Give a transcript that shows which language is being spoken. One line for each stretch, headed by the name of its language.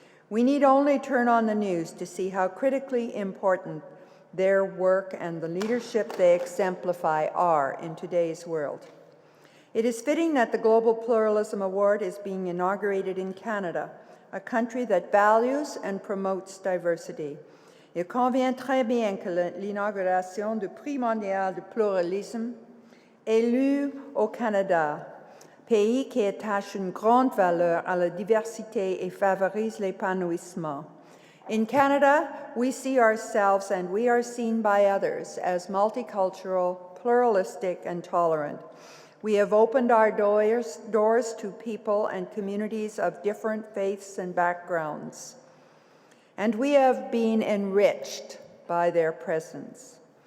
English: We need only turn on the news to see how critically important their work and the leadership they exemplify are in today's world. It is fitting that the Global Pluralism Award is being inaugurated in Canada, a country that values and promotes diversity.
French: Il convient très bien que l'inauguration du Prix mondial du pluralisme ait lieu au Canada, pays qui attache une grande valeur à la diversité et favorise l'épanouissement.
English: In Canada, we see ourselves and we are seen by others as multicultural, pluralistic, and tolerant. We have opened our doors to people and communities of different faiths and backgrounds, and we have been enriched by their presence.